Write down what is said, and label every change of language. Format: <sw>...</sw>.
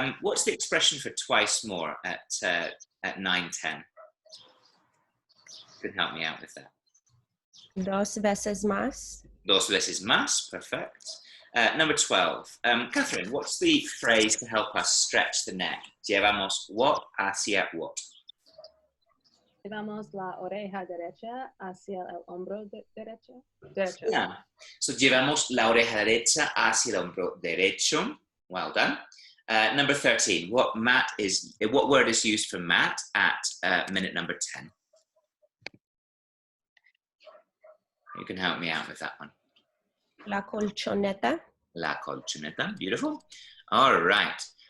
<en>What's the expression for twice more at 9:10? You can help me out with that.</en> <es>Dos veces más. Dos veces más,</es> <en>perfect. Number 12. Catherine, what's the phrase to help us stretch the neck?</en> <es>Llevamos</es> <en>what</en> <es>hacia what? Llevamos la oreja derecha hacia el hombro derecho.</es> <en>Yeah. So</en> <es>llevamos la oreja derecha hacia el hombro derecho.</es> <en>Well done. Number 13. What word is used for mat at minute number 10? You can help me out with that one.</en> <es>La colchoneta. La colchoneta.</es> <en>Beautiful. All right.</en>